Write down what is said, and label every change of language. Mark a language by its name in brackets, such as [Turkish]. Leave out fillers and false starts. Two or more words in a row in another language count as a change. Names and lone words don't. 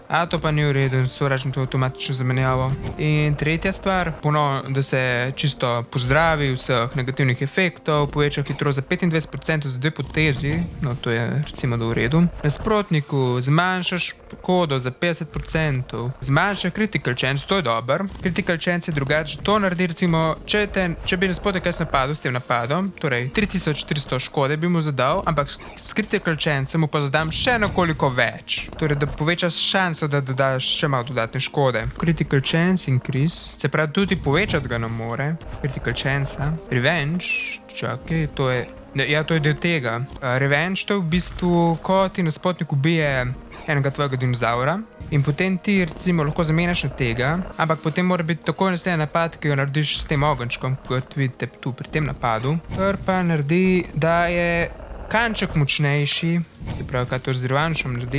[Slovenian] A to pa ni v redu, sovražim to avtomatično zamenjavo. In tretja stvar, ponovno, da se čisto pozdravi vseh negativnih efektov, poveča hitrost za 25% za 2 potezi, no to je recimo da v redu. Nasprotniku zmanjša škodo za 50%, zmanjša [English] critical chance, [Slovenian] to je dober. [English] Critical chance [Slovenian] je drugače. To naredi recimo, če bi nasprotnik jaz napadel s tem napadom, torej 3400 škode bi mu zadal, ampak s [English] critical chance [Slovenian] mu pa zadam še nekoliko več. Torej, da povečaš šanso, da dodaš še malo dodatne škode. [English] Critical chance increase, [Slovenian] se pravi tudi povečati ga ne more. [English] Critical chance, revenge, [Slovenian] čakaj, to je... Ja, to je del tega. Revenge to je v bistvu, ko ti nasprotnik ubije enega tvojega dinozaura in potem ti recimo lahko zamenjaš na tega, ampak potem mora biti takoj naslednji napad, ki ga narediš s tem ogenčkom, kot vidite tu pri tem napadu, kar pa naredi, da je kanček močnejši, se pravi, kaj to z revanšom naredi.